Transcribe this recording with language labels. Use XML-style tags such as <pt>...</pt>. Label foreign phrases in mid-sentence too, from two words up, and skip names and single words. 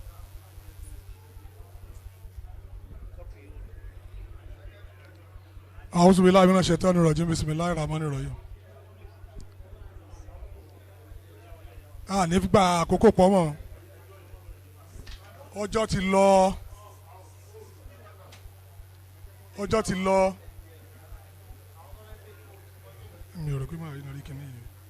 <ar>أعوذ بالله من الشيطان الرجيم بسم الله الرحمن الرحيم.</ar> <yo>Ní gba àkókò pọ̀ mọ́ ọjọ́ ti lọ mi ò rò pé màá rí nàrí kìíní yìí.</yo>